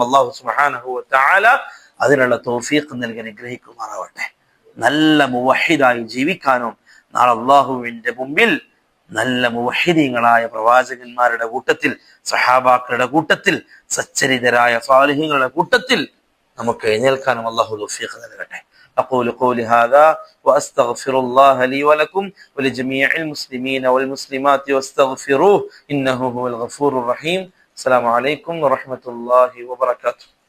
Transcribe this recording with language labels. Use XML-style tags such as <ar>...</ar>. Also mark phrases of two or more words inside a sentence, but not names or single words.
<ar>الله سبحانه وتعالى</ar> <ml>അതിനുള്ള തൗഫീഖ് നൽകി അനുഗ്രഹിക്കുമാറാവട്ടെ. നല്ല മുവഹിദായി ജീവിക്കാനും നാളെ അള്ളാഹുവിന്റെ മുമ്പിൽ നല്ല മുവഹിദീങ്ങളായ പ്രവാചകന്മാരുടെ കൂട്ടത്തിൽ, സഹാബാക്കളുടെ കൂട്ടത്തിൽ, സച്ചരിതരായ സ്വാലിഹീങ്ങളുടെ കൂട്ടത്തിൽ നമുക്ക് എഴുന്നേൽക്കാനും അള്ളാഹു തൗഫീഖ് നൽകട്ടെ.</ml> <ar>أقول قولي هذا وأستغفر الله لي ولكم ولجميع المسلمين والمسلمات واستغفروه إنه هو الغفور الرحيم. السلام عليكم ورحمة الله وبركاته.</ar>